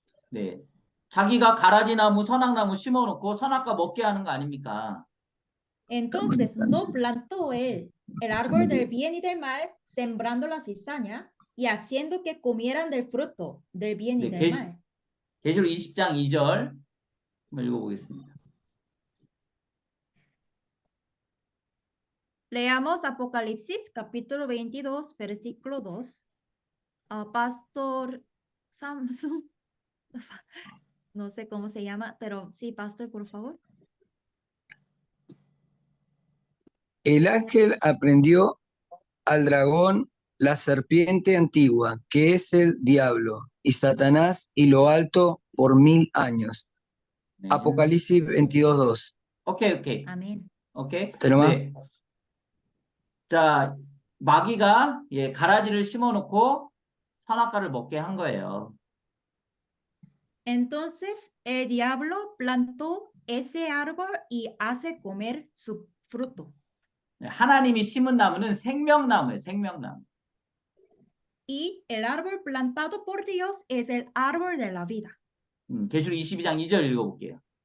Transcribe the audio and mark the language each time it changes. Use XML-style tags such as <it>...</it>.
<ko>네, 자기가 가라지나무, 선악나무 심어놓고 선악과 먹게 하는 거 아닙니까?</ko> <es>Entonces, no plantó él el árbol del bien y del mal, sembrando la cizaña y haciendo que comieran del fruto del bien y</es> <ko>네,</ko> <es>del mal.</es> <ko>계시록 20장 2절 한번 읽어보겠습니다.</ko> <es>Leamos Apocalipsis capítulo 22, versículo 2. Pastor Samson, no sé cómo se llama, pero sí, pastor, por favor. El ángel aprendió al dragón, la serpiente antigua, que es el diablo, y Satanás y lo alto por 1000 años.</es> <ko>네.</ko> <es>Apocalipsis 22:2.</es> <ko>오케이. 아멘. 오케이.</ko> <es>¿Tenemos?</es> <ko>네. 자, 마귀가 가라지를 심어놓고 선악과를 먹게 한 거예요.</ko> <es>Entonces el diablo plantó ese árbol y hace comer su fruto.</es> <ko>하나님이 심은 나무는 생명나무예요. 생명나무.</ko> <es>Y el árbol plantado por Dios es el árbol de la vida.</es> <ko>계시록 22장 2절 읽어볼게요.</ko>